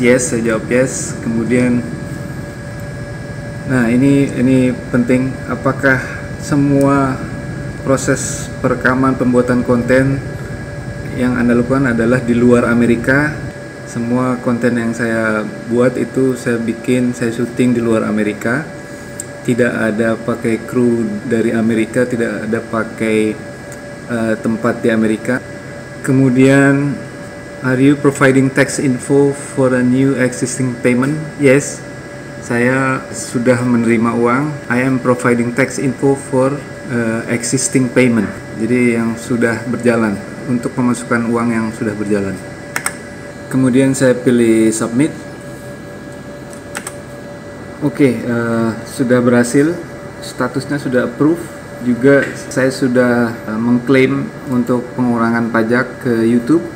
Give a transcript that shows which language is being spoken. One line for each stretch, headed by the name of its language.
Indonesian: Yes, saya jawab yes. Kemudian nah, ini penting, apakah semua proses perekaman pembuatan konten yang Anda lakukan adalah di luar Amerika. Semua konten yang saya buat itu saya bikin, saya syuting di luar Amerika. Tidak ada pakai kru dari Amerika, tidak ada pakai tempat di Amerika.
English: Kemudian, are you providing tax info for a new existing payment? Yes.
Indonesian: Saya sudah menerima uang.
English: I am providing tax info for existing payment.
Indonesian: Jadi yang sudah berjalan, untuk pemasukan uang yang sudah berjalan. Kemudian saya pilih submit. Oke, sudah berhasil. Statusnya sudah approve. Juga saya sudah mengklaim untuk pengurangan pajak ke YouTube.